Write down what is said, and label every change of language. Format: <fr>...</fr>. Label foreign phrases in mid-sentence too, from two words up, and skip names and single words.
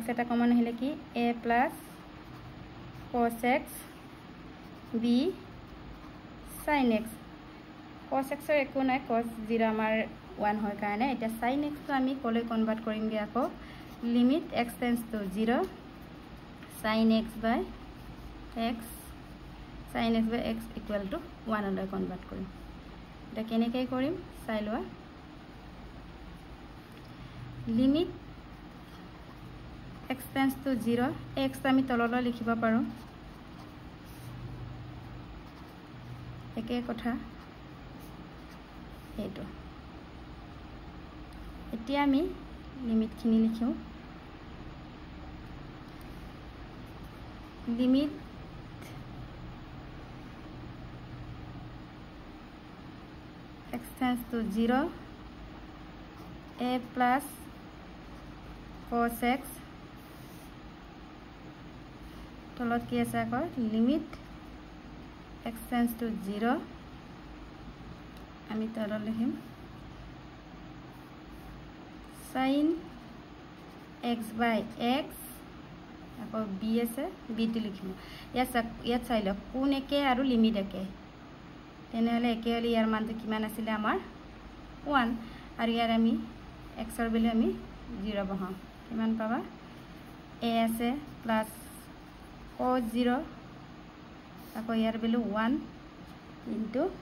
<as>এটা কমন আহিলে কি</as> <en>a plus cos x</en> <as>b sin x cos x ৰ একো নাই cos 0 আমাৰ 1 হয় কাৰণে এটা sin x তো আমি কলে কনভার্ট কৰিমগে আকৌ</as> <en>limit x tends to 0 sin x by x sin x by x equal to 1</en> <as>লৈ কনভার্ট কৰিম এটা কেনেকৈ কৰিম চাই লোৱা লিমিট</as> <en>x tends to 0 x</en> <as>আমি তললৈ লিখিব পাৰো একে কথা এইটো এতিয়া আমি লিমিট খিনি লিখিও</as> <en>limit x tends to 0 a plus cos x</en> <as>তলত কি আছে আকৌ</as> <en>limit x tends to 0</en> <as>আমি তলত লিখিম</as> <en>sin x by x</en> <as>আকৌ b আছে b টো লিখিম ইয়াত চাই লওক কোন একে আৰু লিমিট একে তেনেহলে একে হলে ইয়াৰ মানটো কিমান আছিল আমাৰ 1 আৰু ইয়াৰ আমি x ৰ ভ্যালু আমি 0 বহাম কিমান পাবা a আছে</as> <en>plus cos 0</en> <as>আকৌ ইয়াৰ ভ্যালু 1 into</as>